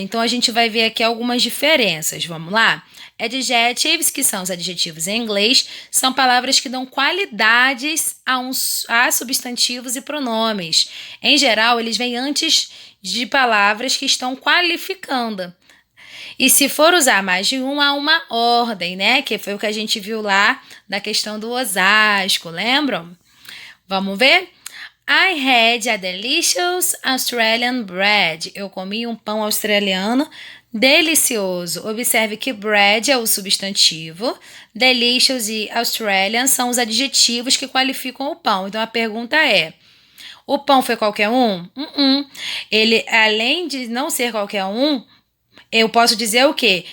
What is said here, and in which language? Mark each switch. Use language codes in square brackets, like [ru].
[pt] Então, a gente vai ver aqui algumas diferenças. Vamos lá? Adjectives, que são os adjetivos em inglês, são palavras que dão qualidades a substantivos e pronomes. Em geral, eles vêm antes de palavras que estão qualificando. E se for usar mais de um, há uma ordem, né? Que foi o que a gente viu lá da questão do Osasco, lembram? Vamos ver? [en] I had a delicious Australian bread. [pt] Eu comi um pão australiano delicioso. Observe que bread é o substantivo, delicious e Australian são os adjetivos que qualificam o pão. Então, a pergunta é, o pão foi qualquer um? Ele, além de não ser qualquer um, eu posso dizer o quê?